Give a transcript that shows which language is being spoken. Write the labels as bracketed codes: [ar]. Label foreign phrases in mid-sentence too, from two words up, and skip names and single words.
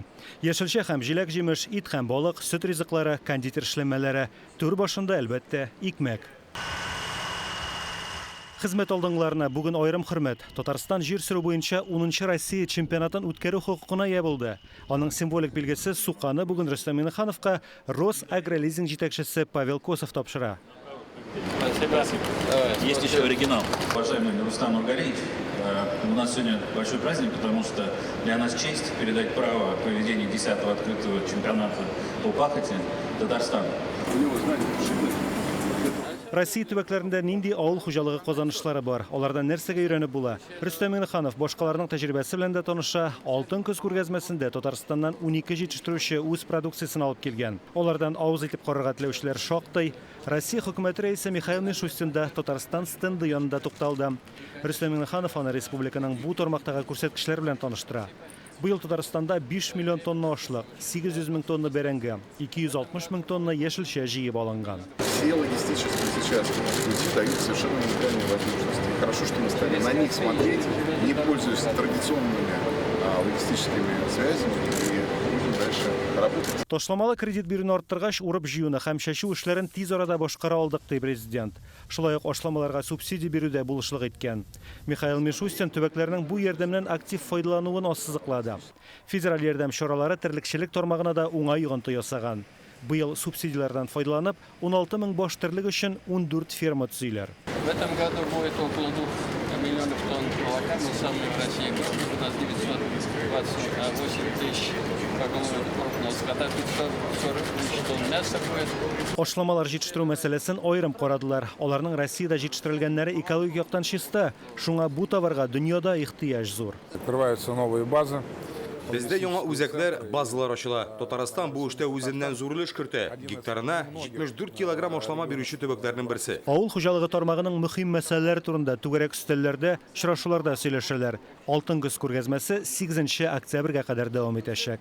[tt] Яшелчә һәм җиләк-җимеш, ит һәм балык, сөт ризыклары, кондитер эшләмәләре, түр башында әлбәттә икмәк. Хезмәт алдыңларына бүген айрым хөрмәт. Татарстан җир сөрү буенча 10-нчы Россия чемпионатын үткәрү хокукына ия булды. Аның символик билгесе Суканы бүген Рөстәм Миңнехановка Росагролизинг җитәкчесе Павел Косов тапшыра. [ru] Есть еще оригинал. Уважаемый Рустам Маргариевич, у нас сегодня большой праздник, потому что для нас честь передать право проведения 10-го открытого чемпионата по пахоте Татарстану. [tt] Россия төбәкләрендә нинди авыл хуҗалыгы казанышлары бар? Алардан нәрсәгә өйрәнеп була? Рөстәм Миңнеханов башкаларның тәҗрибәсе белән дә таныша. Алтын көз күргәзмәсендә Татарстаннан 12 җитештерүче үз продукциясын алып килгән. Алардан авыз итеп карарга теләүчеләр шактый. Россия хөкүмәте рәисе Михаил Мишустин да Татарстан стенды янында тукталды. Рөстәм Миңнеханов аны республиканың бу тармактагы күрсәткечләре белән таныштыра. Быел Татарстанда 5 миллион тонна ашлык, 800 мең тонна бәрәңге, 260 мең тонна яшелчә җыеп алынган. [ru] Все логистические сейчас пути дают совершенно уникальные возможности. Хорошо, что мы стали на них смотреть, не пользуясь традиционными логистическими связями, и будем дальше работать. [tt] Ташламалы кредит бирүне арттыргач, урып җыюны һәм чәчү эшләрен тиз арада башкара алдык, ди президент. Шулай ук ашламаларга субсидия бирүдә булышлык иткән. Михаил Мишустин төбәкләрнең бу ярдәмнән актив файдалануын ассызыклады. Федераль ярдәм чаралары терлекчелек тармагына да уңай йогынты ясаган. Быел субсидиялардан файдаланып, 16 мең баш терлек өчен 14 ферма төзиләр. [ru] В этом году будет около 2 миллионов тонн молока. Мы самые в России. У нас 928 тысяч поголовья крупного скота, 540 тысяч тонн мяса будет. [tt] Ашламалар җитештерү мәсьәләсен аерым карадылар. Аларның Россиядә җитештерелгәннәре экологик яктан чиста. Шуңа бу товарга дөньяда ихтыяҗ зур. [ru] Открываются новые базы. [tt] Бездә яңа үзәкләр, базалар ачыла. Татарстан бу эштә үзеннән зур өлеш кертә. Гектарына 74 килограмм ашлама бирүче төбәкләрнең берсе. Авыл хуҗалыгы тармагының мөһим мәсьәләләре турында түгәрәк өстәлләрдә, очрашуларда сөйләшәләр. Алтын көз күргәзмәсе 8 октябрьгә кадәр дәвам итәчәк.